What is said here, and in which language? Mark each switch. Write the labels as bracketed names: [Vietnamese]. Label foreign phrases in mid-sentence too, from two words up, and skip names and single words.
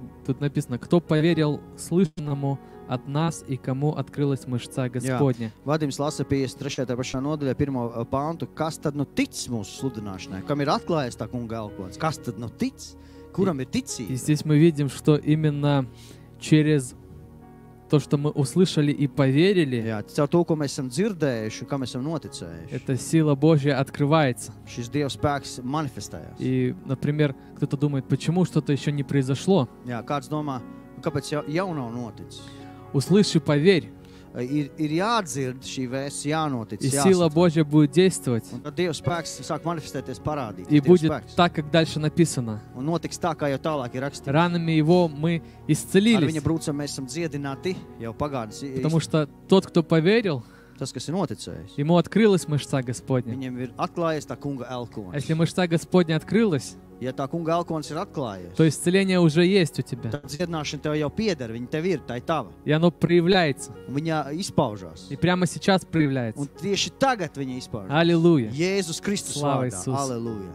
[Russian] Тут написано, кто поверил слышанному от нас и кому открылась мышца Господня. [Latvian] Vadims lasa 53. pašā nodaļā 1. pāntu. Kas tad nu tic mūsu sludināšanai? Kam ir atklājies tā kunga elkots? Kas tad nu tic? Kuram ir ticība? [Russian] И здесь мы видим, что именно через то, что мы услышали и поверили, [Latvian] Jā, caur to, ko mēs esam dzirdējuši, kā mēs esam noticējuši. [Russian] эта сила Божья открывается. [Latvian] Šis Dieva spēks manifestējās. [Russian] И, например, кто-то думает, почему что-то еще не произошло? [Latvian] Jā, kāds domā, kāpēc jau nav noticis? [Russian] Услышь и поверь, [Latvian] Ir jādzird šī vēsts, jānotic, [Russian] и сила Божья будет действовать. [Latvian] Un tad Dieva spēks sāk manifestēties, parādīt. [Russian] И будет так, как дальше написано. [Latvian] Un notiks tā, kā jau tālāk ir rakstīts. [Russian] Ранами Его мы [Latvian] Ar [Russian] исцелились, [Latvian] viņa brūcam mēs esam dziedināti jau pagātnes. [Russian] потому что тот, кто поверил, [Latvian] Tas, kas ir noticējis, [Russian] ему открылась мышца Господня. [Latvian] viņam ir atklājies tā kunga [Russian] А [Latvian] elkonis. [Russian] если мышца Господня открылась, [Latvian] Ja tā kunga elkonis ir atklājies, [Russian] то исцеление уже есть у тебя. [Latvian] tad dziedināšana tev jau pieder, viņa tev ir, tā ir tava. [Russian] И оно проявляется. [Latvian] Un viņa izpaužās. [Russian] И прямо сейчас проявляется. [Latvian] Un tieši tagad viņa izpaužās. [Russian] Аллилуйя. [Latvian] Jēzus Kristus Slava vārdā. Iesus. Aleluja.